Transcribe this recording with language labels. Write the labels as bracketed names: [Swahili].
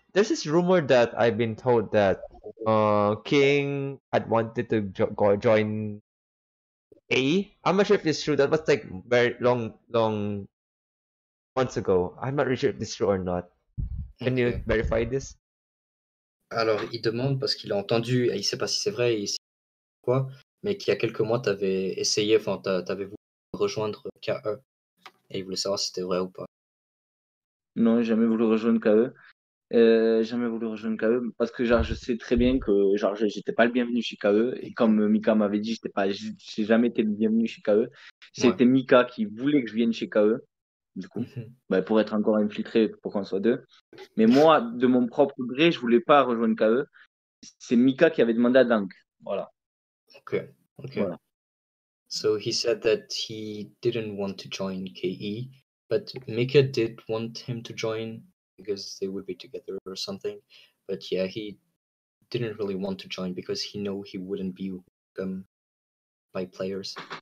[English] There's this rumor that I've been told that King had wanted to join A. I'm not sure if it's true. That was like very long months ago. I'm not really sure if this is true or not. Can you Ok. verify this? [French] Alors, il demande parce qu'il a entendu, et il sait pas si c'est vrai et si quoi, mais qu'il y a quelques mois, tu avais essayé, enfin, tu avais voulu rejoindre KE et il voulait savoir si c'était vrai ou pas. Non, j'ai jamais voulu rejoindre KE. Jamais voulu rejoindre KE parce que genre, je sais très bien que genre, j'étais pas le bienvenu chez KE et comme Mika m'avait dit, j'ai jamais été le bienvenu chez KE. Ouais. C'était Mika qui voulait que je vienne chez KE, du coup, Mhm. pour être encore infiltré pour qu'on soit deux. Mais moi, de mon propre gré, je voulais pas rejoindre KE. C'est Mika qui avait demandé à Dank. Voilà. [English] Okay. [French] Voilà. [English] So he said that he didn't want to join KE, but Mika did want him to join because they would be together or something. But yeah, he didn't really want to join because he know he wouldn't be welcome by players.